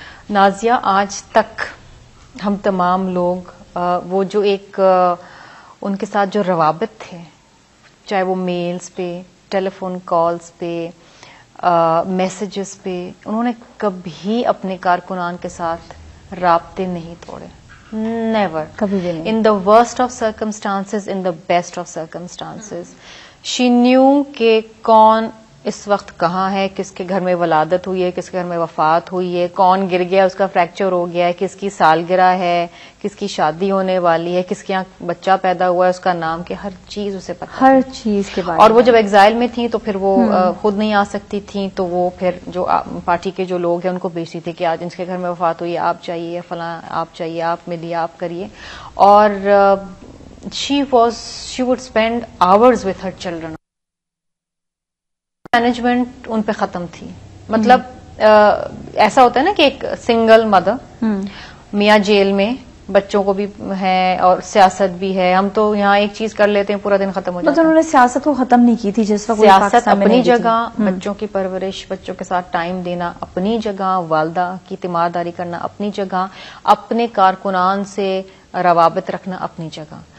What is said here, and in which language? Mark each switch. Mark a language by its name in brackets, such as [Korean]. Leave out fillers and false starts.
[Urdu] نازیہ, آج تک ہم تمام لوگ وہ جو ایک ان کے ساتھ جو روابط تھے, چاہے وہ میلز پہ, ٹیلی فون کالز پہ, میسیجز پہ, انہوں نے کبھی اپنے کارکنان کے ساتھ رابطے نہیں توڑے. [English] never, [Urdu] کبھی بھی نہیں. [English] In the worst of circumstances, in the best of circumstances. She knew [Urdu] کہ کون اس وقت کہاں ہے, کس کے گھر میں ولادت ہوئی ہے, کس کے گھر میں وفات ہوئی ہے, کون گر گیا اس کا فریکچر ہو گیا ہے, کس کی سالگرہ ہے, کس کی شادی ہونے والی ہے, کس کے یہاں بچہ پیدا ہوا ہے, اس کا نام کیا, ہر چیز اسے پتہ, ہر چیز کے بارے میں. اور وہ جب ایگزائل میں تھیں تو پھر وہ خود نہیں آ سکتی تھیں, تو وہ پھر جو پارٹی کے جو لوگ ہیں ان کو بھیجتی تھی کہ آج ان کے گھر میں وفات ہوئی ہے, آپ چاہیے, فلاں آپ چاہیے, آپ ملیے, آپ کریے. [English] اور she would spend hours with her children. [Urdu] Management ان پہ ختم تھی. مطلب ایسا ہوتا ہے نا کہ ایک سنگل مدر, میاں جیل میں, بچوں کو بھی ہے اور سیاست بھی ہے, ہم تو یہاں ایک چیز کر لیتے ہیں پورا دن ختم ہو جاتا ہے. انہوں نے سیاست کو ختم نہیں کی تھی جس وقت سیاست اپنی جگہ, بچوں کی پرورش, بچوں کے ساتھ ٹائم دینا اپنی جگہ, والدہ کی تیمارداری کرنا اپنی جگہ, اپنے کارکنان سے روابط رکھنا اپنی جگہ.